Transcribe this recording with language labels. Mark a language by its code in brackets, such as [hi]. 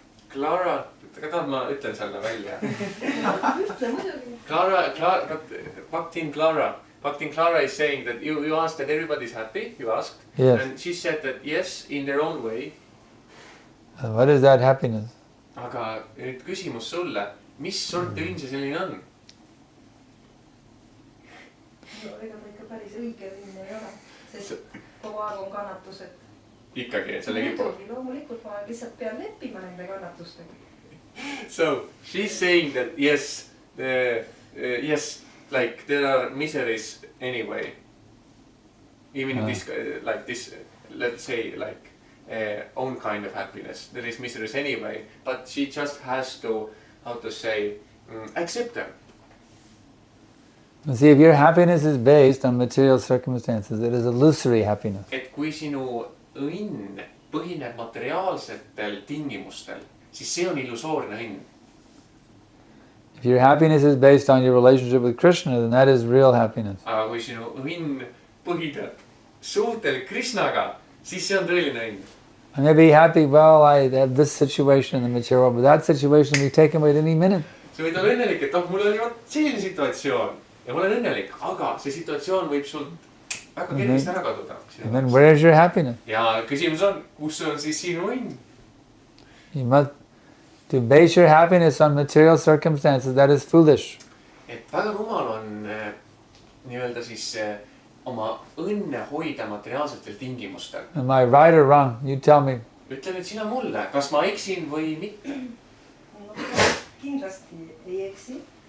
[et] Clara, tahad ma ütlen selle välja? Ütle muidugi. [en] Bhaktin Clara is saying that you asked that everybody's happy, you asked. Yes. And she said that yes, in their own way. And what is that happiness? [et] Aga nüüd küsimus sulle, mis sorti õnn see selline on? No, ega ta ikka päris õige õnn ei ole, sest kogu aeg on kannatused. Ikkagi, et selle kipub. Loomulikult ma lihtsalt pean leppima nende kannatustega. [en] So she's saying that yes, yes, like there are miseries anyway. Even in this, like this, let's say like own kind of happiness. There is miseries anyway, but she just has to, how to say, accept them. See, if your happiness is based on material circumstances, it is illusory happiness. [et] Et kui sinu õnn põhineb materiaalsetel tingimustel, siis see on illusoorne õnn. [en] If your happiness is based on your relationship with Krishna, then that is real happiness. [et] Aga kui sinu õnn põhineb suhtel Krishnaga, siis see on tõeline õnn. [en] I may be happy, well, I have this situation in the material world, but that situation will be taken away at any minute. [et] Sa võid olla õnnelik, et mul oli selline situatsioon ja ma olen õnnelik, aga see situatsioon võib sul väga kergesti ära kaduda. [en] And then where is your happiness? [et] Ja küsimus on, kus on siis sinu õnn? [en] You must, to base your happiness on material circumstances, that is foolish. [et] Et väga rumal on nii-öelda siis oma õnne hoida materiaalsetel tingimustel. [en] Am I right or wrong? You tell me. [et] Ütle nüüd sina mulle, kas ma eksin või mitte? Kindlasti ei eksi.